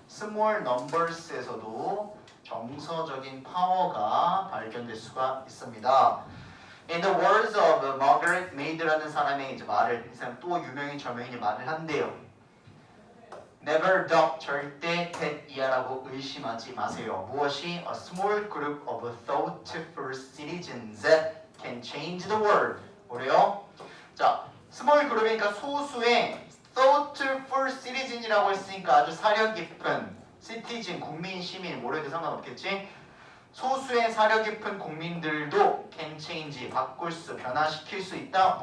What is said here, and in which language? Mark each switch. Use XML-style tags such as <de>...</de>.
<ko>small numbers에서도 정서적인 파워가 발견될 수가 있습니다.</ko> <en>In the words of</en> <ko>Margaret Mead라는 사람의 이제 말을, 이 사람 또 유명인 저명인이 말을 한대요.</ko> <en>Never doubt,</en> <ko>절대 that이야라고 의심하지 마세요. 무엇이?</ko> <en>A small group of thoughtful citizens can change the world.</en> <ko>뭐래요? 자, small group이니까 소수의 thoughtful citizen이라고 했으니까 아주 사려 깊은 citizen, 국민, 시민, 뭐래도 상관없겠지? 소수의 사려 깊은 국민들도</ko> <en>can change,</en> <ko>바꿀 수, 변화시킬 수 있다.</ko>